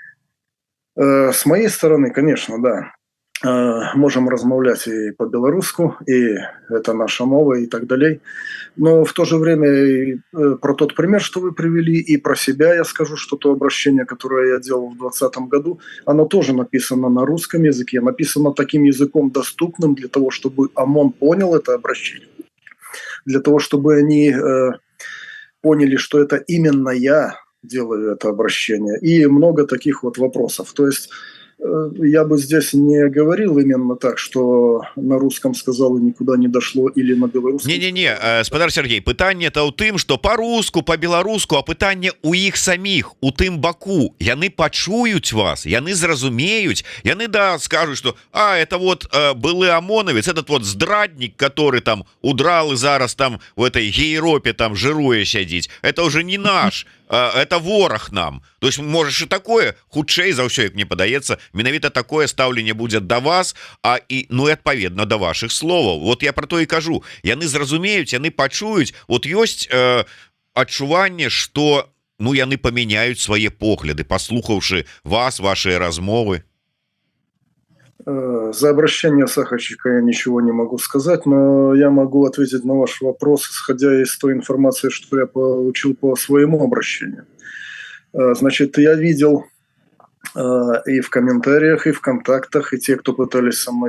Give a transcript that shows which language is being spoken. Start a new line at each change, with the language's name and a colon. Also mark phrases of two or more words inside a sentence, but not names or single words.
Russian: С моей стороны, конечно, да.
Belarusian: можем размаўляць і по-беларуску, і
Russian: это наша мова и так далее. Но в то же время про тот пример, что вы привели, и про себя я скажу, что то обращение, которое я делал в 2020 году, оно тоже написано на русском языке, написано таким языком доступным для того, чтобы ОМОН понял это обращение, для того, чтобы они поняли, что это именно я делаю это обращение, и много таких вот вопросов. То есть я бы здесь не говорил именно так, что на русском сказал и никуда не дошло, или на белорусском.
Belarusian: Не, спадар Сергей, пытанне-то ў тым, што па-руску, па-беларуску, а пытанне ў іх саміх, у тым баку. Яны пачуюць вас, яны зразумеюць, яны скажуць, што
Russian: это вот
Belarusian: былы ОМОНовец,
Russian: этот вот здраднік, который там удрал и зараз там в этой Гейропе там жируе сядзіць. Это уже не наш, это вораг нам. То есть можешь и такое,
Belarusian: хутчэй за ўсё, як мне падаецца, менавіта такое стаўленне будзе да вас, і адпаведна да ваших словаў.
Russian: Вот я про то
Belarusian: і кажу, яны зразумеюць, яны пачуюць, вот ёсць адчуванне, што яны памяняюць свае погляды, паслухаўшы вас, ваши размовы.
Russian: За обращение Сахарчика я ничего не могу сказать, но я могу ответить на ваш вопрос, исходя из той информации, что я получил по своему обращению. Значит, я видел и в комментариях, и в контактах, и те, кто пытались со мной